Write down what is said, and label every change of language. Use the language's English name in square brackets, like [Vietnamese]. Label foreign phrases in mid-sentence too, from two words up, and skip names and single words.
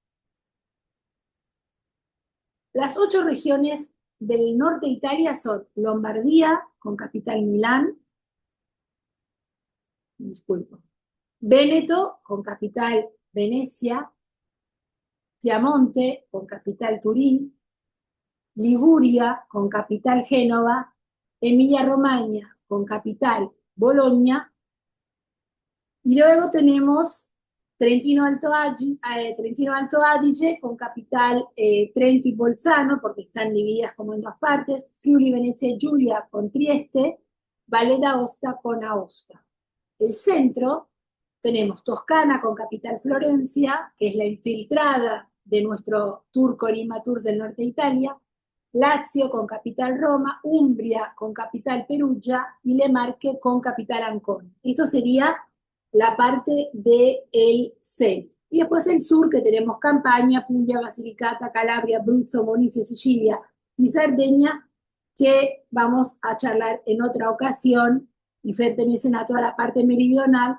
[Spanish] Las 8 regiones del norte de Italia son Lombardía, con capital Milán, disculpo, Véneto, con capital Venecia, Piamonte, con capital Turín, Liguria, con capital Génova, Emilia-Romagna, con capital Bologna, y luego tenemos Trentino Alto Adige, con capital Trento y Bolzano, porque están divididas como en dos partes, Friuli, Venezia y Giulia con Trieste, Valle d'Aosta con Aosta. El centro tenemos Toscana con capital Florencia, que es la infiltrada de nuestro tour Corima Tours del norte de Italia, Lazio con capital Roma, Umbria con capital Perugia y Le Marche con capital Ancona. Esto sería la parte del centro. Y después el sur, que tenemos Campania, Puglia, Basilicata, Calabria, Abruzzo, Molise, Sicilia y Cerdeña, que vamos a charlar en otra ocasión y pertenecen a toda la parte meridional.